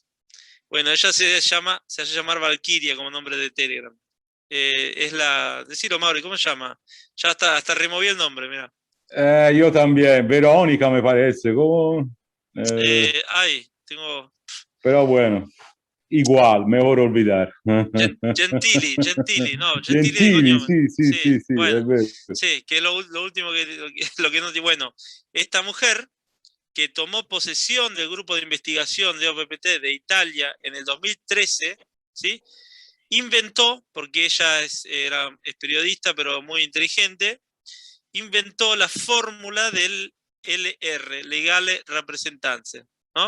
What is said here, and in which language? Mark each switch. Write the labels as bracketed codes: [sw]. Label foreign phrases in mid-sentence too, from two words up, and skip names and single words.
[es] Bueno, ella se hace llamar Valkyria como nombre de Telegram. Es la. Decilo, Mauri, ¿cómo se llama? Ya hasta removí el nombre, mira. Io también, Verónica me parece, como, Ay, tengo. pero bueno, igual, mejor olvidar. Gentili, no, Gentili de Gentili, [it] cognome. sì, sì, [es] Sí, [it] sì, sì, è [es] bueno, [it] vero. [es] sí, que es lo último lo que no. Bueno, esta mujer que tomó posesión del grupo de investigación de OPPT de Italia en el 2013, ¿sí? Inventó, porque ella es periodista, pero muy inteligente, inventó la fórmula del LR, [it] Legale Representanza, [es] ¿no?